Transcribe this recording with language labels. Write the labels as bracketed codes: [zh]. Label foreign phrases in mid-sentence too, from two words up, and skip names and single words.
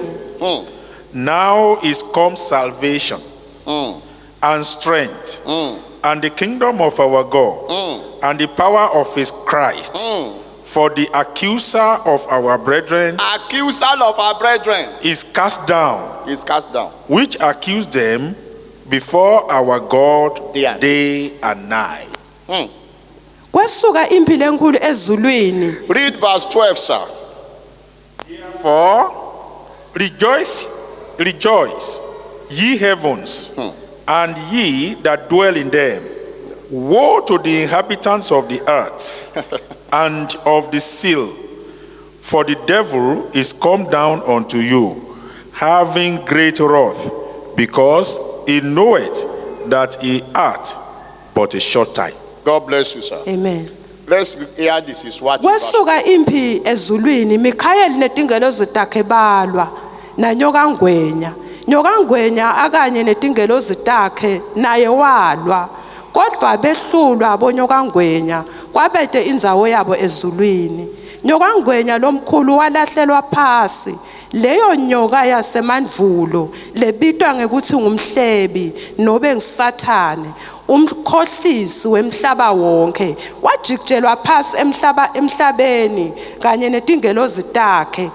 [en] heaven, now is come salvation and strength and the kingdom of our God and the power of his Christ. For the accuser of our brethren Accuser of our brethren is cast down, is cast down. which accused them before our God day and night. [ss] Kwesuka impi lenkulu ezulwini. [en] Read verse 12, sir. For rejoice, ye heavens, and ye that dwell in them. Woe to the inhabitants of the earth and of the sea, for the devil is come down unto you, having great wrath, because he knoweth that he hath but a short time. God bless you, sir. Amen. Let's hear this is what verse. [ss] Kwesuka impi ezulwini, Mikhayeli netingelo zitakhe balwa na nyoka ngwenya. Nyoka ngwenya akanye netingelo zitakhe naye walwa. Kodwa behlulwa bonyoka ngwenya kwabete indzawo yabo ezulwini. Nyoka ngwenya lomkhulu walahlelwa phasi. Leyo nyoka yasemandvulo lebitwa ngekuthi ngumhlebi nobe ngisathane, umkhohlisi wemhlaba wonke, wajikelwa phasi emhlabeni kanye netingelo zitakhe.